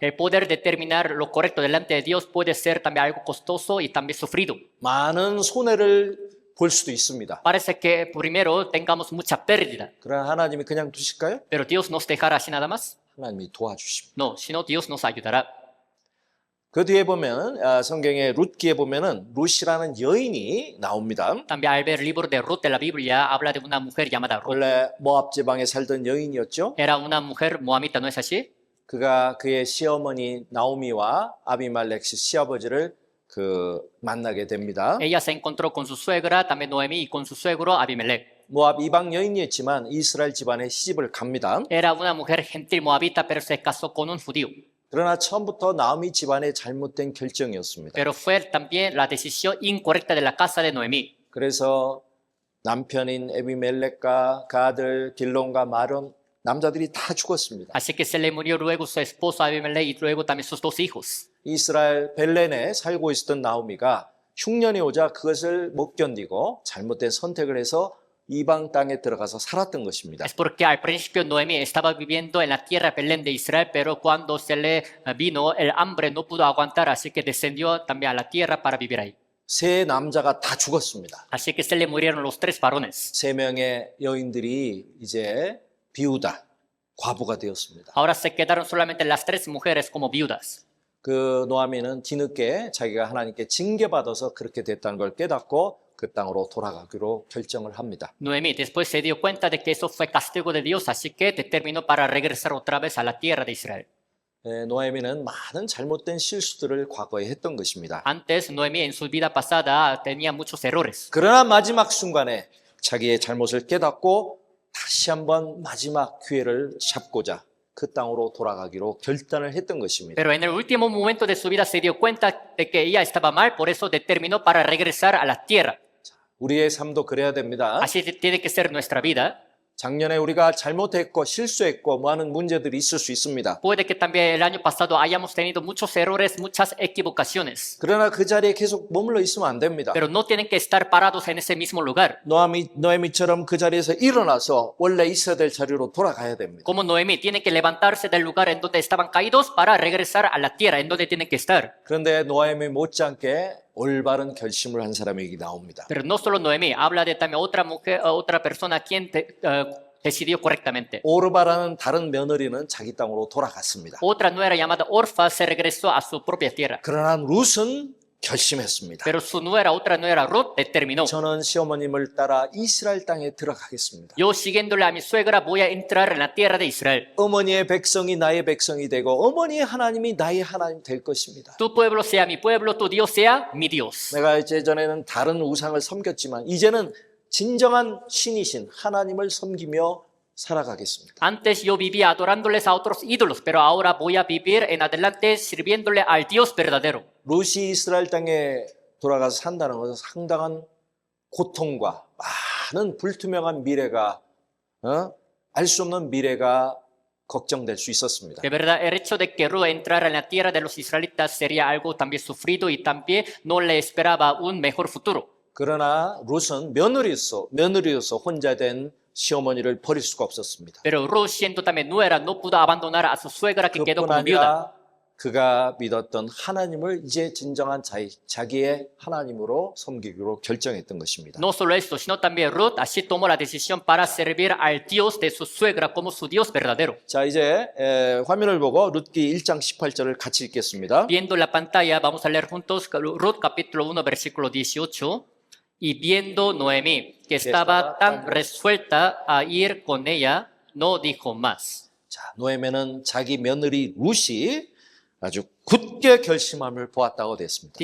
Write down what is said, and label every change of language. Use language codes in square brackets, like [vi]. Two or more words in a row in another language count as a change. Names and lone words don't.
[es] El poder determinar lo correcto delante de Dios puede ser también algo costoso y también sufrido. [ko] 많은 손해를 볼 수도 있습니다. [es] Parece que primero tengamos mucha pérdida, [ko] 그러나 하나님이 그냥 두실까요? [es] pero Dios nos dejará así nada más. [ko] 하나님이 도와주십니다. [es] No, sino Dios nos ayudará. [ko] 그 뒤에 보면 성경의 룻기에 보면은 룻이라는 여인이 나옵니다. [es] También al ver el libro de Ruth de la Biblia habla de una mujer llamada Ruth. [ko] 원래 모압 지방에 살던 여인이었죠. [es] Era una mujer moabita, ¿no es así? [ko] 그가 그의 시어머니 나오미와 아비말렉 시아버지를 만나게 됩니다. [es] Ella se encontró con su suegra, también Noemí, y con su suegro Abimelech. [ko] 모압 이방 여인이었지만 이스라엘 집안에 시집을 갑니다. [es] Era una mujer gentil moabita, pero se casó con un judío. [ko] 그러나 처음부터 나오미 집안의 잘못된 결정이었습니다. [es] Pero fue también la decisión incorrecta de la casa de Noemí. [ko] 그래서 남편인 에비멜렉과 그 아들 길론과 마론 남자들이 다 죽었습니다. [es] Así que se le murió luego su esposo Abimelech y luego también sus dos hijos. [ko] 이스라엘 벨렌에 살고 있었던 나오미가 흉년이 오자 그것을 못 견디고 잘못된 선택을 해서 이방 땅에 들어가서 살았던 것입니다. [es] Es porque al principio Noemi estaba viviendo en la tierra Belén de Israel, pero cuando se le vino el hambre no pudo aguantar, así que descendió también a la tierra para vivir ahí. [ko] 세 남자가 다 죽었습니다. [es] Así que se le murieron los 3 varones. [ko] 세 명의 여인들이 이제 비우다, 과부가 되었습니다. [es] Ahora se quedaron solamente las 3 mujeres como viudas. [ko] 그 노아미는 뒤늦게 자기가 하나님께 징계받아서 그렇게 됐다는 걸 깨닫고 그 땅으로 돌아가기로 결정을 합니다. [es] Noemí después se dio cuenta de que eso fue castigo de Dios, así que determinó para regresar otra vez a la tierra de Israel. [ko] 노아미는 많은 잘못된 실수들을 과거에 했던 것입니다. [es] Antes, Noemí en su vida pasada tenía muchos errores. [ko] 그러나 마지막 순간에 자기의 잘못을 깨닫고 다시 한번 마지막 기회를 잡고자 그 땅으로 돌아가기로 결단을 했던 것입니다. [es] Pero en el último momento de su vida se dio cuenta de que ella estaba mal, por eso determinó para regresar a la tierra. [ko] 우리의 삶도 그래야 됩니다. [es] Así tiene que ser nuestra vida. [ko] 작년에 우리가 잘못했고 실수했고 많은 문제들이 있을 수 있습니다. [es] Puede que también el año pasado hayamos tenido muchos errores, muchas equivocaciones. [ko] 그러나 그 자리에 계속 머물러 있으면 안 됩니다. [es] Pero no tienen que estar parados en ese mismo lugar. [ko] 노아미처럼 그 자리에서 일어나서 원래 있어야 될 자리로 돌아가야 됩니다. [es] Como Noemí, tienen que levantarse del lugar en donde estaban caídos para regresar a la tierra en donde tienen que estar. [ko] 그런데 노아미 못지않게 올바른 결심을 한 사람이 나옵니다. [es] Pero no solo Noemí, habla de también otra mujer, otra persona quien decidió correctamente. [ko] 오르바라는 다른 며느리는 자기 땅으로 돌아갔습니다. [es] Otra nuera llamada Orfa se regresó a su propia tierra. [ko] 그러나 룻은 결심했습니다. [es] Pero su nuera, otra nuera Ruth, determinó. [ko] 저는 시어머님을 따라 이스라엘 땅에 들어가겠습니다. [es] Yo siguiéndole a mi suegra voy a entrar en la tierra de Israel. [ko] 어머니의 백성이 나의 백성이 되고 어머니의 하나님이 나의 하나님 될 것입니다. [es] Tu pueblo sea mi pueblo, tu Dios sea mi Dios. [ko] 내가 예전에는 다른 우상을 섬겼지만 이제는 진정한 신이신 하나님을 섬기며 살아가겠습니다. [es] Antes yo vivía adorándoles a otros ídolos, pero ahora voy a vivir en adelante sirviéndole al Dios verdadero. [ko] 룻이 이스라엘 땅에 돌아가서 산다는 것은 상당한 고통과 많은 불투명한 미래가 알 수 없는 미래가 걱정될 수 있었습니다. [es] De verdad, el hecho de que Ruth entrara en la tierra de los israelitas sería algo también sufrido y también no le esperaba un mejor futuro. [ko] 그러나 룻은 며느리로서 혼자 된 시어머니를 버릴 수가 없었습니다. [es] Pero Ruth, siendo también nuera, no pudo abandonar a su suegra que quedó [ko] 그뿐 [es] como viuda. [ko] 아니라 그가 믿었던 하나님을 이제 진정한 자기의 하나님으로 섬기기로 결정했던 것입니다. [es] No solo esto, sino también Ruth así tomó la decisión para servir al Dios de su suegra como su Dios verdadero. [ko] 자, 이제 화면을 보고 룻기 1장 18절을 같이 읽겠습니다. [es] Viendo la pantalla, vamos a leer juntos Ruth capítulo 1, versículo 18. Y viendo Noemí que estaba tan resuelta a ir con ella, no dijo más. [ko] 자, 노에미는 자기 며느리 룻이 아주 굳게 결심함을 보았다고 됐습니다.